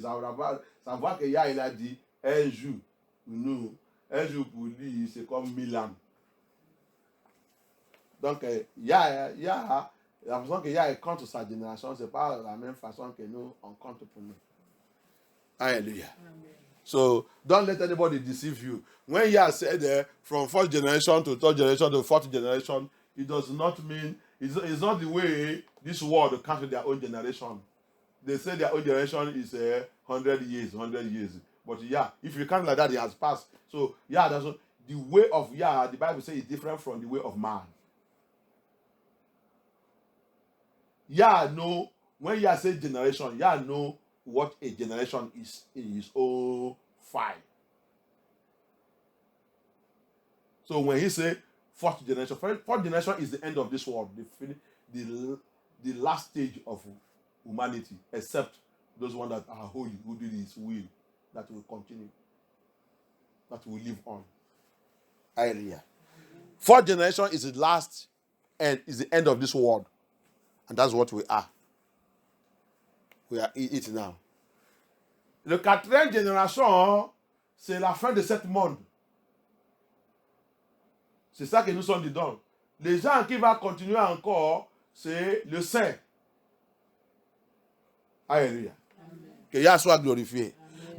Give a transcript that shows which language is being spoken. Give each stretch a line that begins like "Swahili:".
French: Ça voit qu'il il a dit un jour, nous, un jour pour lui, c'est comme 1000 ans. Donc, il y a la façon qu'il y a un compte sur sa génération, ce n'est pas la même façon que nous, on compte pour nous. Hallelujah. Amen.
English: So, don't let anybody deceive you. When Yah said from first generation to third generation to fourth generation, it does not mean, it's not the way this world counts with their own generation. They say their own generation is 100 years. But yeah, if you count like that, it has passed. So, yeah, the way of Yah, the Bible says, is different from the way of man. Yah know, when Yah says generation, Yah know what a generation is in his own file. So when he say fourth generation. Fourth generation is the end of this world, the last stage of humanity, except those ones that are holy, who do His will, that will continue, that will live on. Hallelujah. Fourth generation is the last and is the end of this world, and that's what we are. We are it now.
French: Le quatrième génération, c'est la fin de ce monde. C'est ça que nous sommes dedans. Les gens qui vont continuer encore, c'est le Saint. Alléluia. Que Yah soit glorifié. Amen.